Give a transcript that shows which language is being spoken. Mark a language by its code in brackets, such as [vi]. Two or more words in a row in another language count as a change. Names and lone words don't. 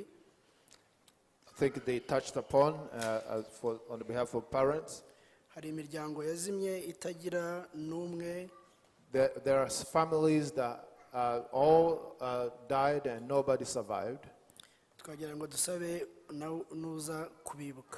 [en] I think they touched upon on behalf of parents. [rw] Hari imiryango yazimye itagira n'umwe. [en] There are families that all died and nobody survived. [rw] Twagira ngo dusabe nuza kubibuka.